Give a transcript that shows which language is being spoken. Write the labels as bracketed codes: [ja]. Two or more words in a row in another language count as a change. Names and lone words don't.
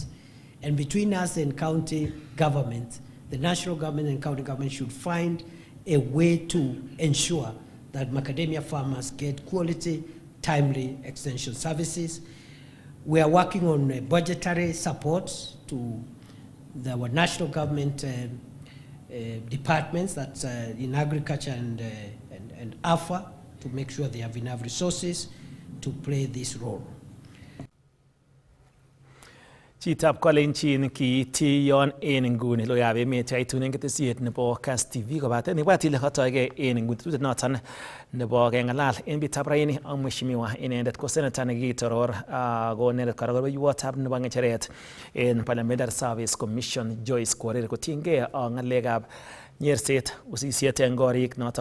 [en] And between us and county government, the national government and county government should find a way to ensure that macadamia farmers get quality, timely extension services. We are working on budgetary support to our national government departments, that's in agriculture and AFA, to make sure they have enough resources to play this role. [kln] Chitab Kalenjin kiiti yon en nguni loyab emet yaitunen ketesiet nebo Kass TV kobaten ibwat ile kotoige en nguni tutet noton nebo kengalal en bitab raini ak mheshimiwa inendet ko senator nekitoror ko inendet kora ko rubeiwotab nebo ngecheret en Parliamentary Service Commission Joyce Korir kotiengei ak ngalekab nyerset usisiet en korik noton